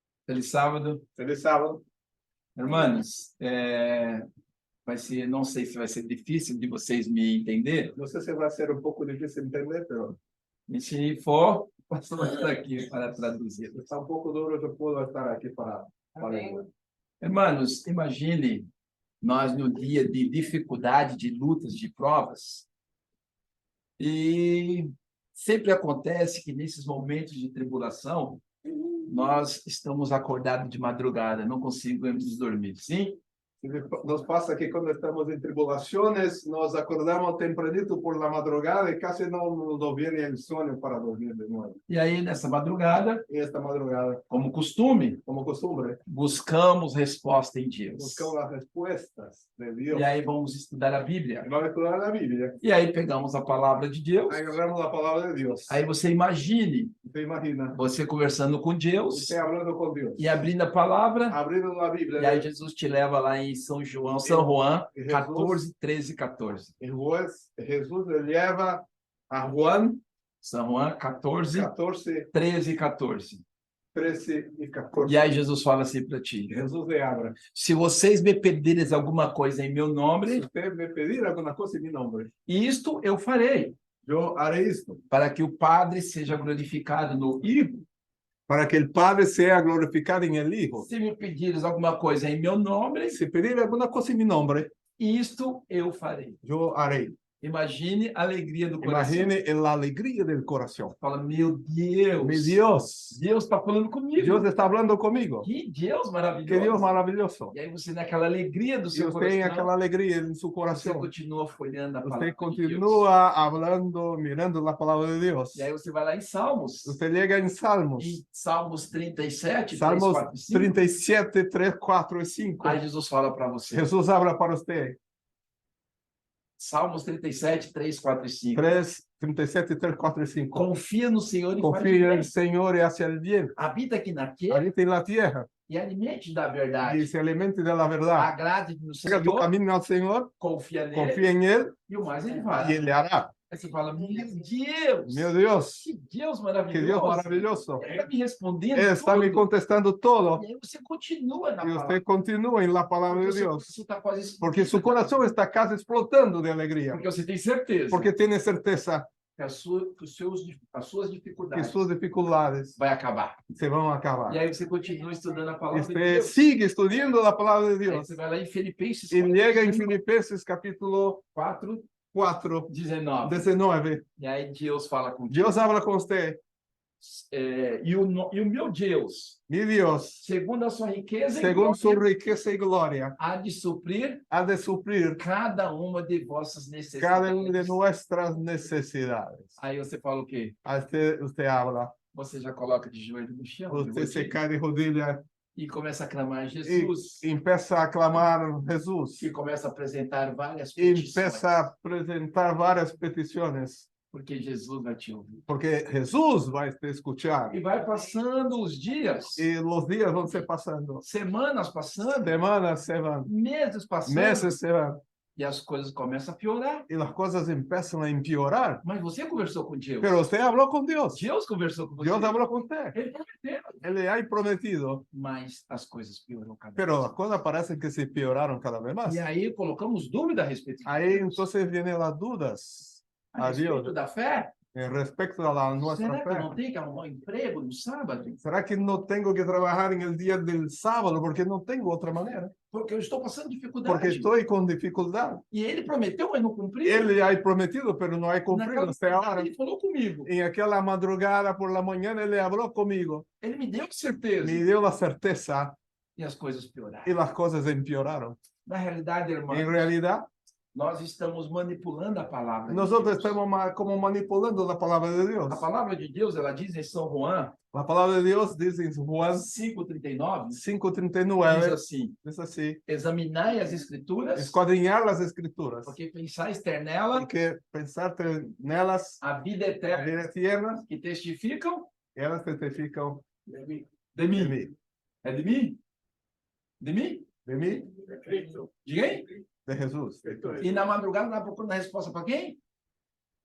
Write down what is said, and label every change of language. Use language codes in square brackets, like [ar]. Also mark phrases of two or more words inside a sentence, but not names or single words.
[pt] Feliz sábado. [es] Feliz sábado. Hermanos, [pt] não sei se vai ser difícil de vocês me entender. [es] No sé si va a ser un poco difícil entender, pero [pt] E se for, posso estar aqui para traduzir. [es] está un poco duro, yo puedo estar aquí para ayudar. Hermanos, [pt] imagine nós no dia de dificuldade, de lutas, de provas. E sempre acontece que nesses momentos de tribulação, nós estamos acordados de madrugada, não conseguimos dormir, sim? [es] Nos pasa que cuando estamos en tribulaciones, nos acordamos tempranito por la madrugada y casi no nos viene el sueño para dormir de nuevo. [pt] E aí, nessa madrugada, [es] Y esta madrugada, [pt] como costume, [es] como costumbre, [pt] buscamos resposta em Deus. [es] buscamos las respuestas de Dios. [pt] E aí vamos estudar a Bíblia. [es] Vamos a estudiar la Biblia. [pt] E aí pegamos a palavra de Deus. [es] Agarramos la palabra de Dios. [pt] Aí você imagine [es] Usted imagina, [pt] você conversando com Deus [es] usted hablando con Dios, [pt] e abrindo a palavra. [es] abriendo la Biblia. [pt] E aí Jesus te leva lá em São Juan 14, 13 e 14. [es] Jesús le lleva a Juan São Juan 14, 14, [pt] 13 e 14. [es] 13 y 14. [pt] E aí Jesus fala assim para ti: [es] Jesús le habla. [pt] se vocês me pedirem alguma coisa em meu [es] Si [pt] nome, [es] usted me pedir alguna cosa en mi nombre, [pt] isto eu farei, [es] yo haré esto, [pt] para que o Padre seja glorificado no Hijo. [es] para que el Padre sea glorificado en el Hijo. [pt] Se me pedires alguma coisa em meu nome, [es] Si pedir alguna cosa en mi nombre, [pt] isto eu farei. [es] yo haré. [pt] Imagine a alegria do coração. [es] Imagine la alegría del corazón. [pt] Fala, meu Deus. [es] Mi Dios, [pt] Deus está falando comigo. [es] Dios está hablando conmigo. [pt] Que Deus [es] Qué [pt] maravilhoso. [es] Dios maravilloso. [pt] E aí você, naquela alegria do [es] Y [pt] seu [es] usted en [pt] coração, [es] aquella alegría en su [pt] você [es] corazón, [pt] continua folhando a palavra [es] usted [pt] de Deus. [es] continúa hablando, mirando la palabra de Dios. [pt] E aí você vai lá em Salmos. [es] Usted llega en Salmos. [pt] Em Salmos 37, 3, [es] Salmos [pt] 4 e 5. [es] 37, 3, 4 y 5. [pt] Aí Jesus fala para você. [es] Jesús habla para usted. [pt] Salmos 37, 3, 4 e 5. [es] 37, 3, 4 y 5. [pt] Confia no Senhor e faz [es] Confía en [pt] bem. [es] el Señor y hacia el bien. [pt] Habita aqui na terra [es] Habita en la tierra [pt] e alimente da [es] y [pt] verdade. [es] se alimente de la verdad. [pt] Agrade no [es] Haga tu [pt] Senhor, [es] camino al Señor, [pt] confia nele [es] confía en Él [pt] e o mais ele [es] y [pt] fará. [es] Él le hará. [pt] Aí você fala, meu Deus, [es] Meu Dios, [pt] que Deus [es] que [pt] maravilhoso. [es] Dios maravilloso. [pt] Ele está me respondendo [es] Él está me [pt] tudo. [es] contestando todo [pt] E aí você continua na [es] y [pt] palavra. [es] usted continúa en la palabra de [pt] Porque seu [es] Dios. [pt] coração está quase [es] Porque su corazón está casi explotando de alegría. [pt] Porque você tem certeza [es] Porque tiene certeza [pt] que as suas [es] que [pt] dificuldades [es] sus dificultades [pt] vai acabar. [es] se van a acabar. [pt] E aí você continua estudando a palavra de [es] Usted [pt] Deus. [es] sigue estudiando la palabra de [pt] Aí [es] Dios [pt] você vai lá em Filipenses [es] y llega en Filipenses capítulo [pt] 4, [es] 4, [pt] 19. [es] 19. [pt] E aí Deus fala contigo. [es] Dios habla con usted. [pt] E o meu Deus, [es] Mi Dios, [pt] segundo a sua riqueza e [es] según su [pt] glória, [es] riqueza y gloria, [pt] há de suprir [es] ha de suplir [pt] cada uma de vossas [es] cada una de [pt] necessidades. [es] nuestras necesidades. [pt] Aí você fala o quê? [es] A usted habla, [pt] Você já coloca de joelho no chão, [es] de usted se [pt] rodilha, [es] cae de rodillas [pt] e começa a clamar [es] y [pt] Jesus. [es] empieza a clamar Jesús. [pt] E começa a apresentar várias [es] Y [pt] petições. [es] empieza a presentar varias peticiones, [pt] Porque Jesus vai te ouvir. [es] porque Jesús va a te escuchar. [pt] E vai passando os dias, [es] Y los días van se pasando, [pt] semanas passando, [es] semanas se van, [pt] meses passando, [es] meses se van, [pt] e as coisas começam a piorar. [es] y las cosas empiezan a empeorar. [pt] Mas você conversou com Deus. [es] Pero usted habló con Dios. [pt] Deus conversou com você. [es] Dios habló con usted. [pt] Ele prometeu. [es] Él le ha prometido. [pt] Mas as coisas pioram cada [es] Pero [pt] vez. [es] las cosas parecen que se empeoraron cada vez más. [pt] E aí colocamos dúvida a respeito de [es] Ahí [pt] Deus. [es] entonces vienen las dudas [pt] A [es] a Dios [pt] respeito da fé. [es] respecto a la nuestra [pt] Será que eu [es] fe. [pt] não tenho que arrumar um emprego no sábado? [es] ¿Será que no tengo que trabajar en el día del sábado porque no tengo otra manera? [pt] Porque eu estou passando dificuldade. [es] Porque estoy con dificultad. [pt] E ele prometeu, mas não cumpriu. [es] Él le ha prometido, pero no ha cumplido [pt] Naquela [es] hasta ahora. [pt] ele falou comigo. [es] En aquella madrugada por la mañana él le habló conmigo. [pt] Ele me deu certeza. [es] Me dio la certeza [pt] E as coisas pioraram. [es] y las cosas empeoraron. [pt] Na realidade, irmão, [es] En realidad, [pt] nós estamos manipulando a palavra de [es] nosotros [pt] Deus. [es] estamos como manipulando la palabra de Dios. [pt] A palavra de Deus, ela diz em São Juan [es] La palabra de Dios dice en Juan [pt] 5:39, diz [es] 5:39, [pt] assim: [es] es así, [pt] examinai as escrituras, [es] escuadriñar las escrituras, [pt] porque pensais ter nela [es] hay que pensarte nelas, [pt] a vida [es] a [pt] eterna, [es] vida tierna, [pt] que testificam [es] ellas testifican [pt] de mim. [es] de mí, [pt] É de mim? De mim? [es] de mí, [pt] De quem? [es] de Jesús. [pt] E na madrugada, nós procurando a resposta para quem?